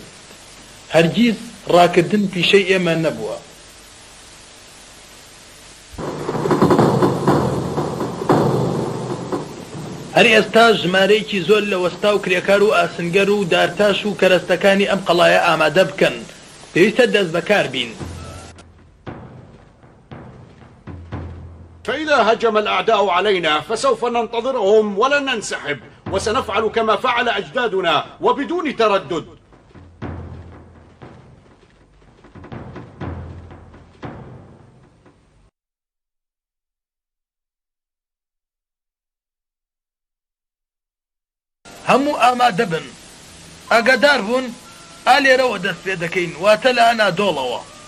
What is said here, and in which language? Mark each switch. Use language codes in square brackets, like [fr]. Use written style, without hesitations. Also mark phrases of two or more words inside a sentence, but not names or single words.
[ckb] هەرگیز ڕاکردن پیشەی ئێمە نەبووە. هەر ئێستا ژمارەیەکی زۆر لە وەستا و کرێکار و ئاسنگەر و دارتاش و کەرەستەکانی ئەم قەڵایە ئامادە بکەن، پێویستە دەست بەکار بین. [ar] فإذا هجم الأعداء علينا فسوف ننتظرهم ولن ننسحب، وسنفعل كما فعل أجدادنا وبدون تردد. [ckb] هەموو ئامادە بن، ئاگادار بوون ئالێرەوە دەست پێ دەکەین، واتە لە ئەنادۆڵەوە.